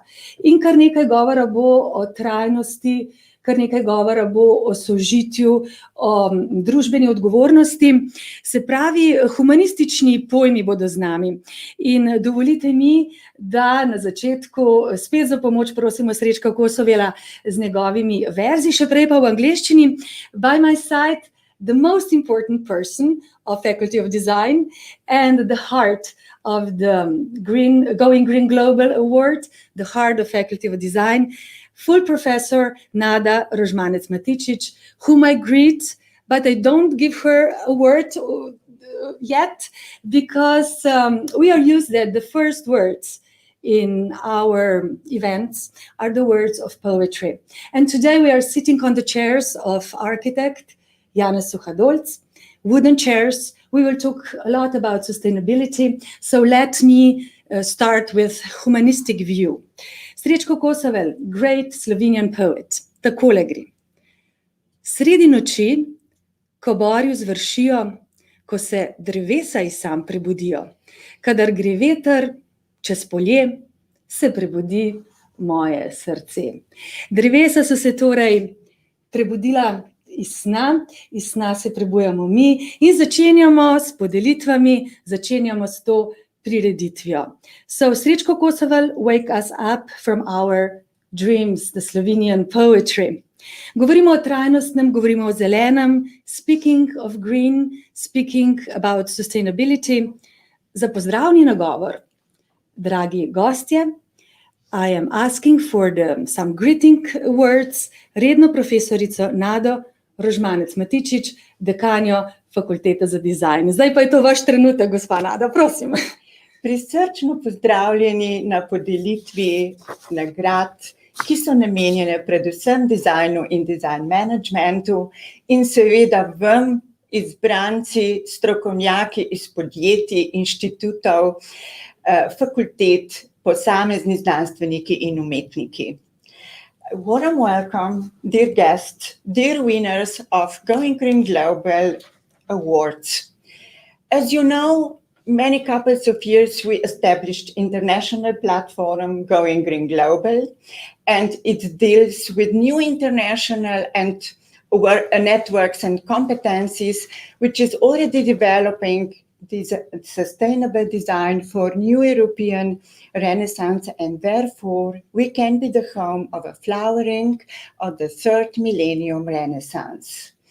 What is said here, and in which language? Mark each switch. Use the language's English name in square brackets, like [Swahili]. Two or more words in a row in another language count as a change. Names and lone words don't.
[Slovenian] In kar nekaj govora bo o trajnosti, kar nekaj govora bo o sožitju, o družbeni odgovornosti, se pravi, humanistični pojmi bodo z nami. In dovolite mi, da na začetku spet za pomoč prosimo Srečka Kosovela z njegovimi verzi, še prej pa v angleščini. [English] By my side, the most important person of Faculty of Design and the heart of the Going Green Global Award, the heart of Faculty of Design, full professor Nada Rožmanec Matičič, whom I greet, but I don't give her a word yet, because we are used that the first words in our events are the words of poetry. And today we are sitting on the chairs of architect Janez Suhadolc, wooden chairs. We will talk a lot about sustainability, so let me start with humanistic view. Srečko Kosovel, great Slovenian poet, [Slovenian] takole gre. Sredi noči, ko borju zvršijo, ko se drevesa iz sam prebudijo, kadar gre veter čez polje, se prebudi moje srce. Drevesa so se torej prebudila iz sna se prebujamo mi in začenjamo s podelitvami, začenjamo s to prireditvijo. [English] So, Srečko Kosovel, wake us up from our dreams, the Slovenian poetry. [Slovenian] Govorimo o trajnostnem, govorimo o zelenem, [English] speaking of green, speaking about sustainability. [Slovenian] Za pozdravni nagovor, dragi gostje, [English] I am asking for some greeting words, [Slovenian] redno profesorico Nado Rožmanec Matičič, dekanjo Fakultete za dizajn. Zdaj pa je to vaš trenutek, gospa Nada, prosim. Prisrčno pozdravljeni na podelitvi nagrad, ki so namenjene predvsem dizajnu in dizajn managementu in seveda vam, izbranci, strokovnjaki iz podjetij, inštitutov, fakultet, posamezni znanstveniki in umetniki. [English] Warm welcome, dear guests, dear winners of Going Green Global Awards. As you know, many couples of years we established international platform Going Green Global, and it deals with new international and networks and competencies, which is already developing this sustainable design for new European Renaissance, and therefore we can be the home of a flowering of the third millennium Renaissance.